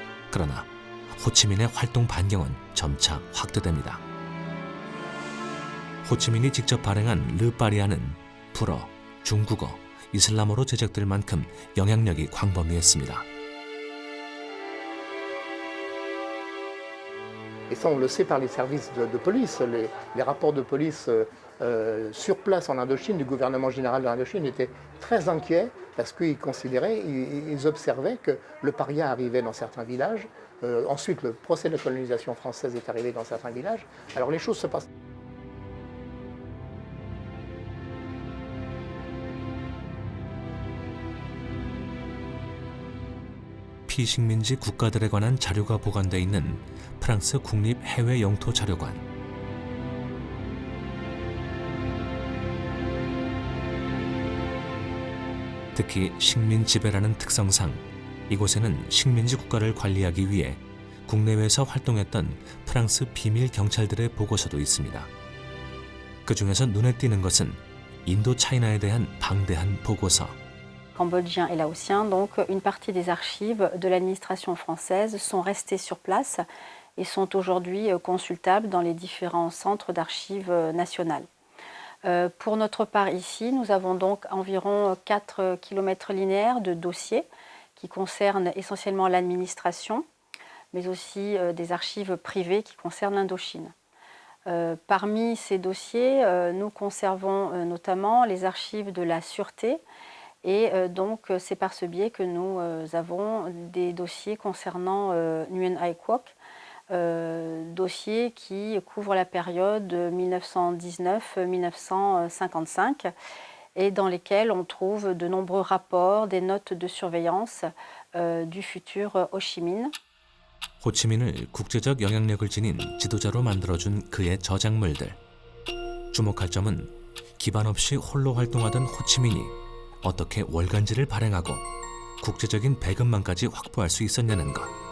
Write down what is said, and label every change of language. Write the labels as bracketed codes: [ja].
[ko] 그러나 호치민의 활동 반경은 점차 확대됩니다. 호치민이 직접 발행한 르파리아는 불어, 중국어, 이슬람어로 제작될 만큼 영향력이 광범위했습니다. [fr] Et ça, on le sait par les services de police. Les rapports de police sur place en Indochine, du gouvernement général de l'Indochine, étaient très inquiets parce qu'ils considéraient, ils observaient que le paria arrivait dans certains villages. Ensuite, le procès de la colonisation française est arrivé dans certains villages. Alors les choses se passent. [ko] 피식민지 국가들에 관한 자료가 보관돼 있는 프랑스 국립 해외 영토 자료관. 특히 식민 지배라는 특성상 이곳에는 식민지 국가를 관리하기 위해 국내외에서 활동했던 프랑스 비밀 경찰들의 보고서도 있습니다. 그 중에서 눈에 띄는 것은 인도 차이나에 대한 방대한 보고서. [fr] Cambodgiens et laotiens, donc une partie des archives de l'administration française sont restées sur place et sont aujourd'hui consultables dans les différents centres d'archives nationales. Pour notre part ici, nous avons donc environ 4 km linéaires de dossiers qui concernent essentiellement l'administration, mais aussi des archives privées qui concernent l'Indochine. Parmi ces dossiers, nous conservons notamment les archives de la sûreté. Et donc, c'est par ce biais que nous avons des dossiers concernant Nguyen Ai Quoc, dossiers qui couvrent la période 1919-1955 et dans lesquels on trouve de nombreux rapports, des notes de surveillance du futur 호치민. [ko] 호치민을 국제적 영향력을 지닌 지도자로 만들어준 그의 저작물들. 주목할 점은 기반 없이 홀로 활동하던 호치민이 어떻게 월간지를 발행하고 국제적인 배급망까지 확보할 수 있었냐는 것.